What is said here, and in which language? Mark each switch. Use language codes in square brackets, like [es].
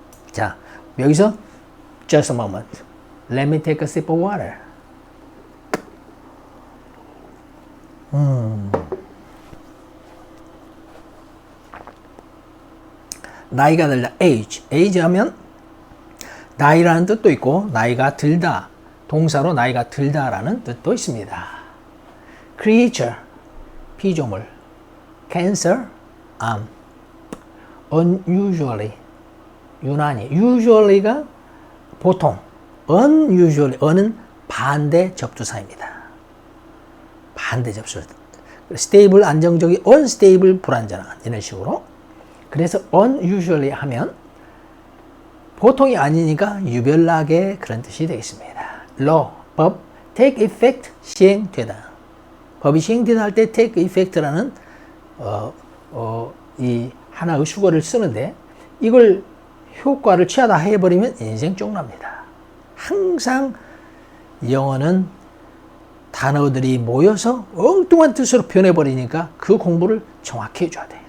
[ko] 자, 여기서 [en] just a moment. Let me take a sip of water. [ko] 나이가 들다, age. age 하면 나이라는 뜻도 있고 나이가 들다. 동사로 나이가 들다라는 뜻도 있습니다. creature, 피조물. cancer, 암. unusually, 유난히. usually가 보통. unusually, 은 반대 접두사입니다. 반대 접두사. stable, 안정적이, unstable, 불안정한. 이런 식으로. 그래서 unusually 하면 보통이 아니니까 유별나게 그런 뜻이 되겠습니다. law, 법, take effect, 시행되다. 법이 시행되다 할 때 take effect라는 이 하나의 수거를 쓰는데 이걸 효과를 취하다 해버리면 인생 쪽납니다. 항상 영어는 단어들이 모여서 엉뚱한 뜻으로 변해버리니까 그 공부를 정확히 해줘야 돼.